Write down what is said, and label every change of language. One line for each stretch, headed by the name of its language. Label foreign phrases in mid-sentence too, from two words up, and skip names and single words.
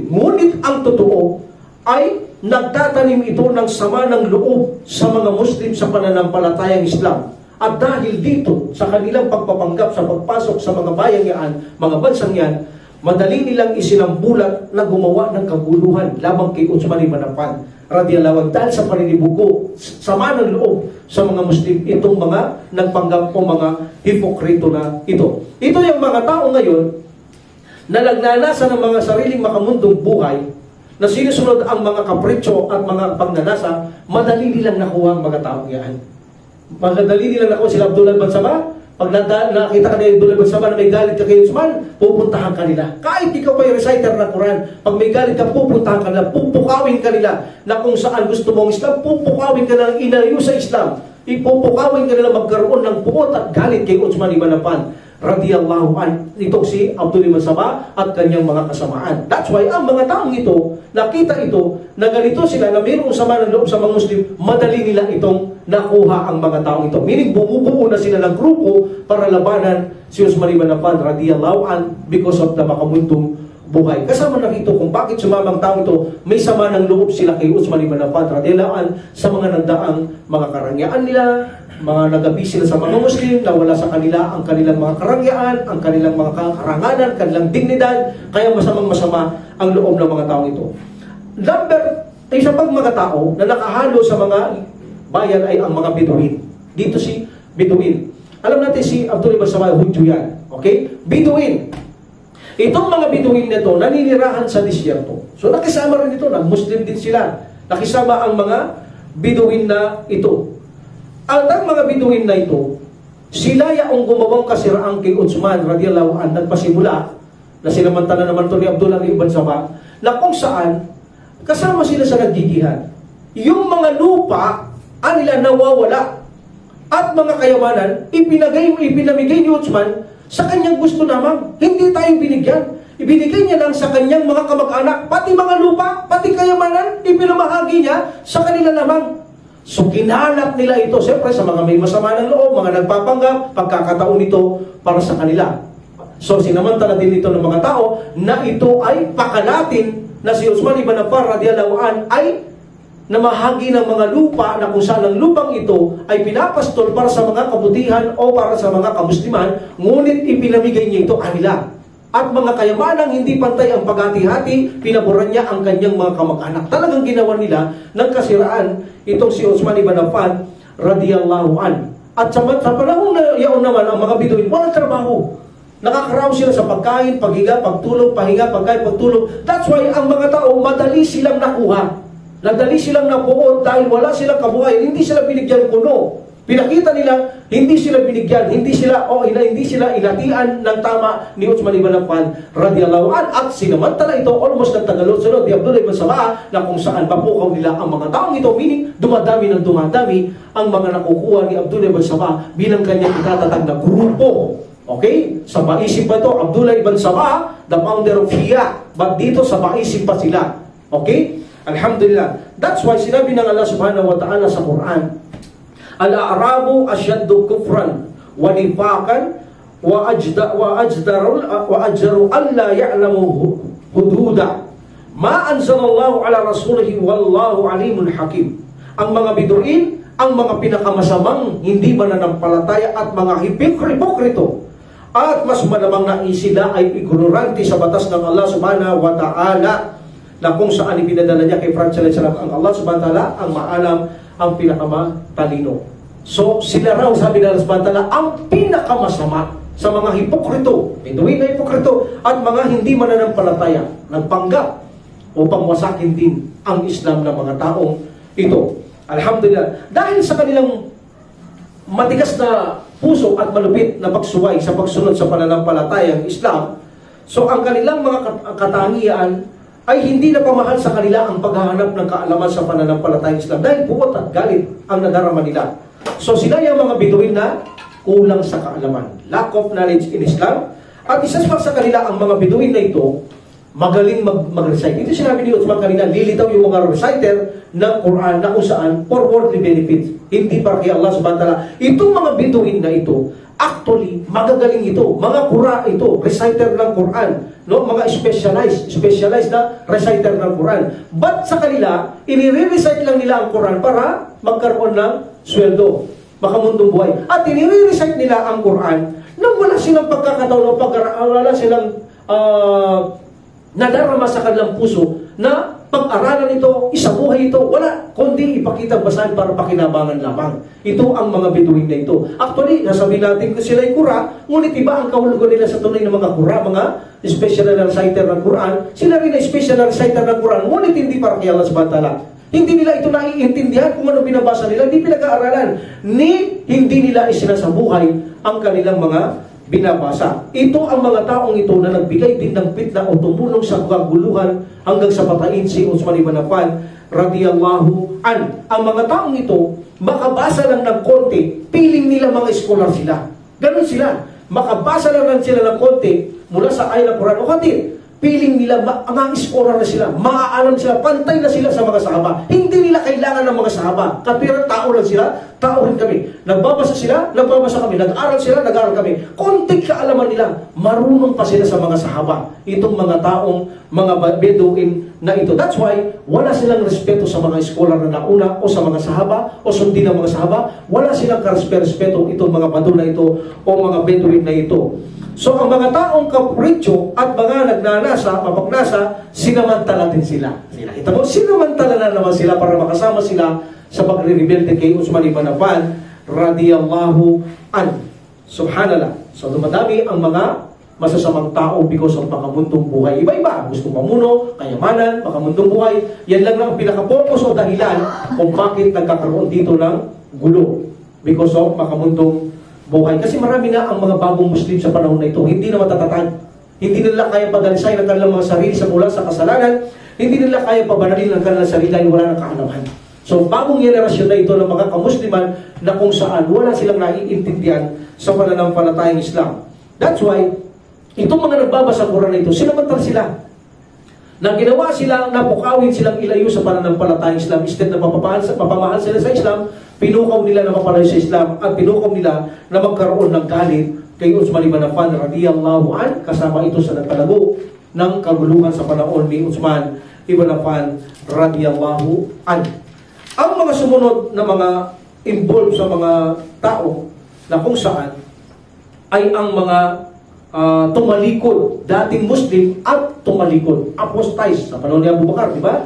Filipino: Ngunit ang totoo ay nagtatanim ito ng sama ng loob sa mga Muslim sa pananampalatayang Islam. At dahil dito, sa kanilang pagpapanggap sa pagpasok sa mga bayang yan, mga bansang yan, madali nilang isinambulat na gumawa ng kaguluhan lamang kay Uthman ibn Affan
Arabic: رضي الله عنه
Filipino: dahil sa paninibugo, sama ng loob sa mga Muslim, itong mga nagpanggap o mga hipokrito na ito. Ito yung mga tao ngayon na nagnanasa ng mga sariling makamundong buhay, na sinusunod ang mga kapritsyo at mga pagnanasa, madali nilang nakuha ang mga tao yan. Madali nilang nakuha sila Abdullah ibn Sabah. Pag nakita ka ni Abdullah ibn Sabah na may galit ka kay Uthman, pupuntahan ka nila. Kahit ikaw pa yung reciter ng Quran, pag may galit ka, pupuntahan ka nila, pupukawin ka nila na kung saan gusto mong Islam, pupukawin ka nila inayo sa Islam. Ipupukawin ka nila magkaroon ng puot at galit kay Uthman ibn Affan
Arabic: رضي الله عنه.
Filipino: Ito si Abdullah ibn Sabah at kanyang mga kasamaan.
English: That's why
Filipino: ang mga taong ito, nakita ito, na ganito sila, na mayroong sama ng loob sa mga Muslim, madali nila itong nakuha ang mga taong ito. Meaning, bumubuo na sila ng grupo para labanan si Uthman ibn Affan
Arabic: رضي الله عنه
English: because of the
Filipino: makamundong buhay. Kasama na rito kung bakit sumamang taong ito, may sama ng loob sila kay Uthman ibn Affan
Arabic: رضي الله عنه
Filipino: sa mga nagdaang mga karangyaan nila, mga nagabi sila sa mga Muslim, nawala sa kanila ang kanilang mga karangyaan, ang kanilang mga karanganan, kanilang dignidad, kaya masamang-masama ang loob ng mga taong ito. Isa pang mga tao na nakahalo sa mga bayan ay ang mga Biduin. Dito si Biduin. Alam natin si Abdullah ibn Sabah, Hudyo yan. Okay? Biduin. Itong mga Biduin na ito, naninirahan sa disyerto. So nakisama rin ito, Muslim din sila. Nakisama ang mga Biduin na ito. At ang mga Biduin na ito Sila yaong gumawang kasiraan kay Uthman
Arabic: رضي الله عنه
Filipino: nagpasimula na sinamantala naman to ni Abdullah ibn Sabah na kung saan kasama sila sa nagjijihan. Yung mga lupa nila nawawala at mga kayamanan ipinamigay ni Uthman sa kanyang gusto naman. Hindi tayo binigyan. Ibinigay niya lang sa kanyang mga kamag-anak, pati mga lupa, pati kayamanan, ipinamahagi niya sa kanila lamang. So kinalat nila ito, siyempre sa mga may masama ng loob, mga nagpapanggap, pagkakataon ito para sa kanila. So sinamantala din ito ng mga tao na ito ay pakalatin na si Uthman ibn Affan
Arabic: رضي الله عن
Filipino: ay namahagi ng mga lupa na kung saan ang lupang ito ay pinapastol para sa mga kabutihan o para sa mga kamusliman, ngunit ipinamigay niya ito kanila. At mga kayamanang hindi pantay ang paghati-hati, pinaboran niya ang kanyang mga kamag-anak. Talagang ginawa nila ng kasiraan itong si Uthman ibn Affan
Arabic: رضي الله عن.
Filipino: At sa panahon na yaon naman ang mga Biduin, walang trabaho. Nakakaraw sila sa pagkain, paghiga, pagtulog, pahinga, pagkain, pagtulog.
English: That's why
Filipino: ang mga tao madali silang nakuha. Nadali silang napuon dahil wala silang kabuhayan, hindi sila binigyan kuno. Pinakita nila, hindi sila binigyan, hindi sila inatian ng tama ni Uthman ibn Affan
Arabic: رضي الله عن.
Filipino: At sinamantala ito, almost nagtagalog-sunod ni Abdullah ibn Sabah na kung saan papukaw nila ang mga taong ito, meaning dumadami ng dumadami ang mga nakukuha ni Abdullah ibn Sabah bilang kanyang itatatag na grupo. Okay? Sa Baisip pa ito, Abdullah ibn Sabah,
English: the founder of Shia.
Filipino: But dito sa Baisip pa sila. Okay? Alhamdulillah.
English: That's why
Filipino: sinabi ng Allah
Arabic: سبحانه وتعالى
Filipino: sa Quran,
Arabic: الأعراب أشد كفرا ونفاقا وأجدر ألا يعلموا حدود ما أنزل الله على رسوله والله عليم حكيم.
Filipino: Ang mga Biduin, ang mga pinakamasamang hindi mananampalataya at mga hipokrito at mas malamang na sila ay ignorante sa batas ng Allah
Arabic: سبحانه وتعالى
Filipino: na kung saan ipinadala niya kay Franz Salam ang Allah
Arabic: سبحانه وتعالى
Filipino: ang maalam, ang pinakamatalino. So sila raw sabi ng Allah
Arabic: سبحانه وتعالى
Filipino: ang pinakamasama sa mga hipokrito, Biduin na hipokrito at mga hindi mananampalataya, nagpanggap upang wasakin din ang Islam ng mga taong ito. Alhamdulillah, dahil sa kanilang matigas na puso at malupit na pagsuway sa pagsunod sa pananampalatayang Islam, so ang kanilang mga katangian ay hindi na pamahal sa kanila ang paghahanap ng kaalaman sa pananampalatayang Islam dahil buot at galit ang nadarama nila. So sila yung mga Biduin na kulang sa kaalaman,
English: lack of knowledge in Islam.
Filipino: At isa sa kanila ang mga Biduin na ito magaling mag-recite. Ito sinabi ni Uthman kanina, lilitaw yung mga reciter ng Quran na kung saan
English: for worldly benefits,
Filipino: hindi para kay Allah
Arabic: سبحانه وتعالى.
Filipino: Itong mga Biduin na ito, actually, magagaling ito. Mga Qura ito, reciter ng Quran. No? Mga specialized na reciter ng Quran. But sa kanila, inire-recite lang nila ang Quran para magkaroon ng sweldo, makamundong buhay. At inire-recite nila ang Quran nang wala silang pagkakataon o wala silang nadarama sa kanilang puso na pag-aralan ito, isabuhay ito, wala, kundi ipakita basahan para pakinabangan lamang. Ito ang mga Biduin na ito. Actually, nasabi natin kung sila'y Qura, ngunit iba ang kahulugan nila sa tunay ng mga Qura, mga special na reciter ng Quran. Sila rin ay special na reciter ng Quran, ngunit hindi para kay Allah
Arabic: سبحانه وتعالى.
Filipino: Hindi nila ito naiintindihan kung ano binabasa nila, hindi pinag-aaralan, ni hindi nila isinasabuhay ang kanilang mga binabasa. Ito ang mga taong ito na nagbigay din ng fitna o tumulong sa kaguluhan hanggang sa patayin si Uthman ibn Affan
Arabic: رضي الله عن.
Filipino: Ang mga taong ito, makabasa lang ng konti, piling nila mga scholar sila. Ganun sila. Makabasa lang sila ng konti mula sa ayat ng Quran o hadith. Piling nila, mga scholar na sila, maaalam sila, pantay na sila sa mga sahaba. Hindi nila kailangan ng mga sahaba. Katwira, tao lang sila, tao rin kami. Nagbabasa sila, nagbabasa kami. Nag-aral sila, nag-aral kami. Konting kaalaman nila, marunong pa sila sa mga sahaba. Itong mga taong, mga Biduin na ito.
English: That's why,
Filipino: wala silang respeto sa mga scholar na nauna o sa mga sahaba o sundin ng mga sahaba. Wala silang respeto itong mga Badu na ito o mga Biduin na ito. So, ang mga taong kapritsyo at mga nagnanasa, mapagnasa, sinamantala din sila. Kita mo, sinamantala na naman sila para makasama sila sa pagre-rebelde kay Uthman ibn Affan
Arabic: رضي الله عن.
Filipino: Subhanallah. So, dumadami ang mga masasamang tao
English: because of
Filipino: makamundong buhay. Iba-iba. Gusto mamuno, kayamanan, makamundong buhay. Yan lang ang pinaka-focus o dahilan kung bakit nagkakaroon dito ng gulo.
English: Because of
Filipino: makamundong buhay. Kasi marami na ang mga bagong Muslim sa panahon na ito, hindi na matatatag. Hindi nila kaya pagalisay ng kanilang mga sarili sa mula sa kasalanan, hindi nila kaya pabanalin ng kanilang sarili dahil wala ng kaalaman. So, bagong generasyon na ito ng mga kamusliman na kung saan wala silang naiintindihan sa pananampalatayang Islam.
English: That's why,
Filipino: itong mga nagbabasa ng Quran na ito, sinamantal sila. Na ginawa sila, napukawin silang ilayo sa pananampalatayang Islam. Instead na mapamahal sila sa Islam, pinukaw nila na mapalayo sa Islam at pinukaw nila na magkaroon ng galit kay Uthman ibn Affan
Arabic: رضي الله عن,
Filipino: kasama ito sa nagpalago ng kaguluhan sa panahon ni Uthman ibn Affan
Arabic: رضي الله عن.
Filipino: Ang mga sumunod na mga involved sa mga tao na kung saan ay ang mga tumalikod, dating Muslim at tumalikod, apostatize sa panahon ni Abu Bakar, di ba?